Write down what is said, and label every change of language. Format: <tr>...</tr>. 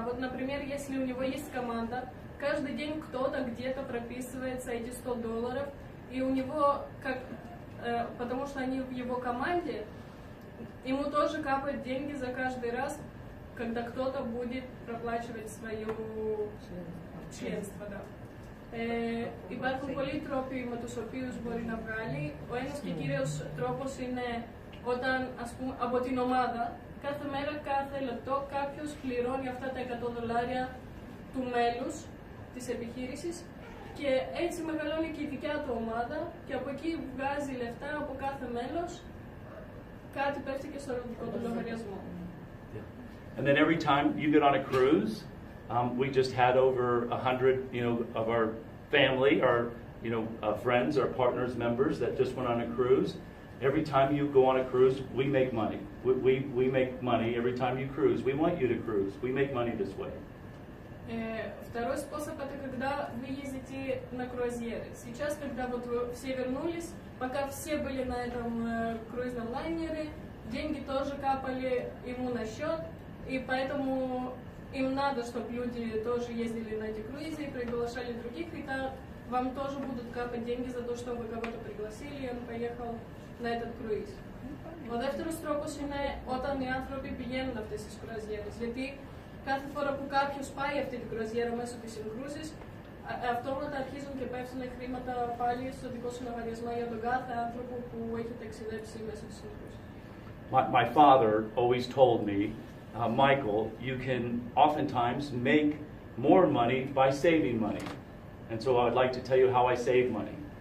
<ru>Вот, например, если у него есть команда, каждый день кто-то где-то прописывается эти $100, и у него, потому что они в его команде, ему тоже капают деньги за каждый раз, когда кто-то будет проплачивать свое членство. Да.</ru> <el>Υπάρχουν πολλοί τρόποι με τους οποίους μπορεί να βγάλει. Ο ένας και κύριος τρόπος είναι όταν, ας πούμε, από την ομάδα, κάθε μέρα, κάθε λεπτό, κάποιος πληρώνει αυτά τα $100 του μέλους της επιχείρησης και έτσι μεγαλώνει και η δικιά του ομάδα και από εκεί βγάζει λεφτά από κάθε μέλος, κάτι πέφτει και στο δικό του λογαριασμό.</el> <en>And then every time you get on a cruise, we just had over 100, of our family, our, friends, our partners, members that just went on a cruise. Every time you go on a cruise, we make money. We make money every time you cruise. We want you to cruise. We make money this way.</en> <ru>Второй способ — это когда вы ездите на круазьеры. Сейчас, когда вот все вернулись, пока все были на этом круизном лайнере, деньги тоже капали ему на счет, и поэтому им надо, чтобы люди тоже ездили на эти круизы и приглашали других, и так вам тоже будут капать деньги за то, что вы кого-то пригласили, и он поехал на этот круиз.</ru> <el>Ο δεύτερος τρόπος είναι όταν οι άνθρωποι πηγαίνουν αυτές τις κρουαζιέρες. Γιατί κάθε φορά που κάποιος πάει αυτή την κρουαζιέρα μέσω της InCruises, αυτόματα αρχίζουν και πέφτουν χρήματα πάλι στο δικό σου λογαριασμό για τον κάθε άνθρωπο που έχει ταξιδέψει μέσω της InCruises.</el> <en>My father always told me, Michael, you can oftentimes make more money by saving money. And so I would like to tell you how I save money.</en>